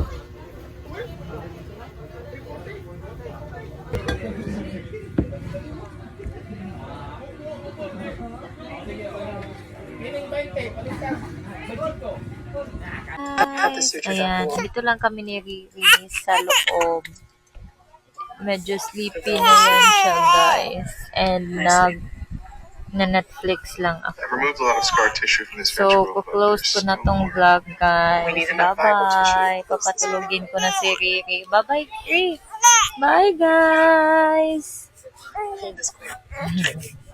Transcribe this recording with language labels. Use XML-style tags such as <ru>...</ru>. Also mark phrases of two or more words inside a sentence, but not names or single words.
<tl>Ayan, dito lang kami ni Riri sa loob. Medyo sleepy na yan siya, guys. And na Netflix lang ako.</tl> <en>Removed a lot of scar tissue from this So,</en> <tl>po-close ko na tong vlog, guys.</tl> <en>Bye-bye.</en> <tl>Papatulogin ko na si Riri.</tl> <en>Bye-bye, Riri. Bye, guys.</en>